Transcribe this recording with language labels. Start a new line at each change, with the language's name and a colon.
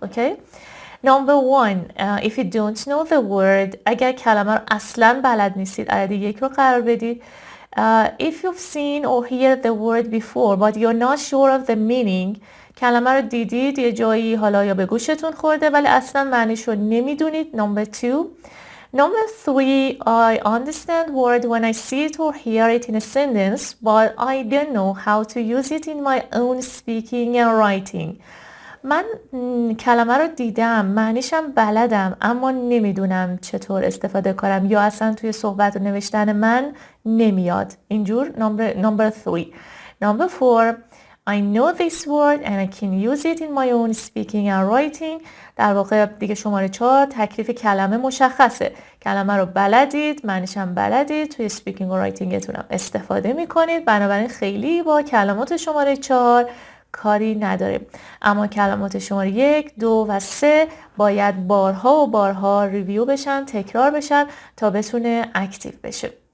Persian: اوکی؟
English: Number 1. If you don't know the word,
Persian: اگر کلمه رو اصلاً بلد نیستید عدد 1 رو قرار بدید.
English: If you've seen or heard the word before but you're not sure of the meaning,
Persian: کلمه رو دیدید یه جایی حالا یا به گوشتون خورده ولی اصلا معنیش رو نمیدونید.
English: Number 2. Number 3. I understand word when I see it or hear it in a sentence but I don't know how to use it in my own speaking and writing.
Persian: من کلمه رو دیدم، معنیشم بلدم، اما نمیدونم چطور استفاده کنم یا اصلا توی صحبت و نوشتن من نمیاد.
English: اینجور. Number 3. Number 4. I know this word and I can use it in my own speaking and writing.
Persian: در واقع دیگه شماره 4 تکلیف کلمه مشخصه. کلمه رو بلدید، معنیشم بلدید، توی speaking و writingتون هم استفاده میکنید. بنابراین خیلی با کلمات شماره 4 کاری نداریم. اما کلمات شماره 1 2 و 3 باید بارها و بارها ریویو بشن، تکرار بشن تا بتونه اکتیو بشه.